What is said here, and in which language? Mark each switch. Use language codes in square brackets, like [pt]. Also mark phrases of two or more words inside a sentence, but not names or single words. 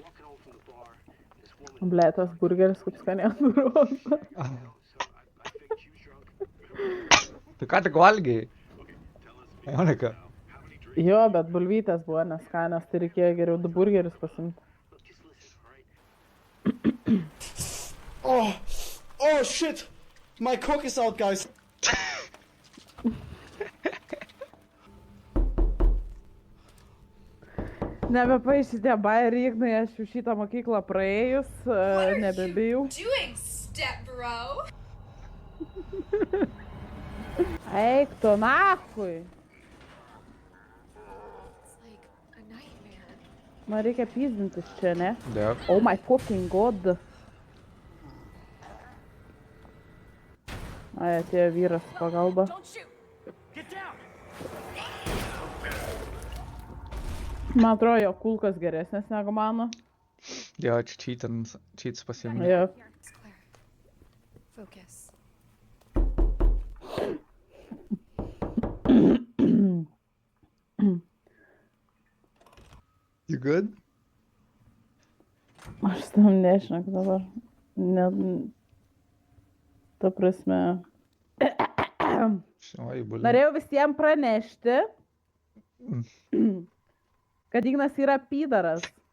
[lt] Ble, tas burgeris kaip skaniai atrodo. Tu ką tik valgiai? Monika. Jo, bet bulvytės buvo neskanios, tai reikėjo geriau du burgerius pasimti. [en] Oh shit! My cock is out, guys. [lt] Nebepaišytė bairį, Ignai, aš jau šitą mokyklą praėjus, nebebijau. [en] Doing, step bro? [lt] Eik tu nachui. [en] It's like a nightmare. [lt] Man reikia pyzdintis čia, ne? Dėk. [en] Oh my fucking god. [lt] Ai, atėjo vyras pagalba. [en] Don't shoot. [lt] Man atrodo, jo kulkas geresnės negu mano. Jo, čia cheats pasiėmė. Jo. [en] Here, it's clear. Focus. You good? [lt] Aš tam nešneku dabar. Ne... Ta prasme. Oi, bulė. Norėjau visiems pranešti, kad Ignas yra pydaras.